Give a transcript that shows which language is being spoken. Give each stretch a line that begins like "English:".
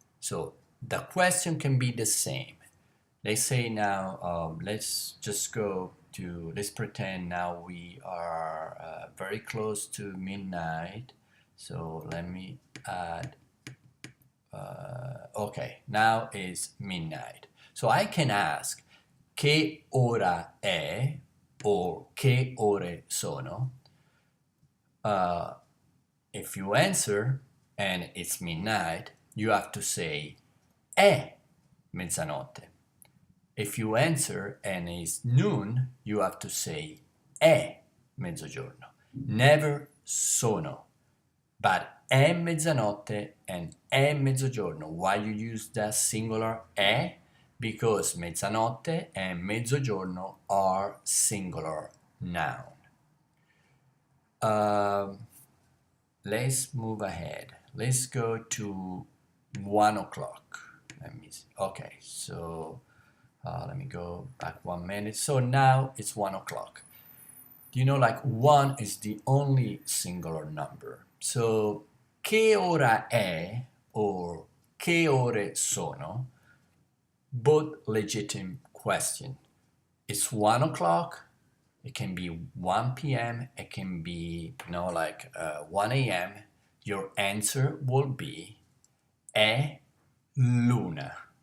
English: So the question can be the same. Let's say now, let's just go to, let's pretend now we are very close to midnight. So let me add, okay, now is midnight. So I can ask
Italian: che ora è
English: or
Italian: che ore sono.
English: If you answer and it's midnight, you have to say
Italian: è mezzanotte.
English: If you answer and it's noon, you have to say
Italian: è mezzogiorno.
English: Never sono, but
Italian: è mezzanotte
English: and
Italian: è mezzogiorno.
English: Why you use the singular è? Because mezzanotte and mezzogiorno are singular noun. Let's move ahead. Let's go to 1 o'clock. Let me see. Okay, so let me go back 1 minute. So now it's 1 o'clock. You know, like 1 is the only singular number. So
Italian: che ora è
English: or
Italian: che ore sono,
English: both legitimate question. It's 1 o'clock. It can be 1 p.m. It can be, 1 a.m. Your answer will be
Italian: è l'una.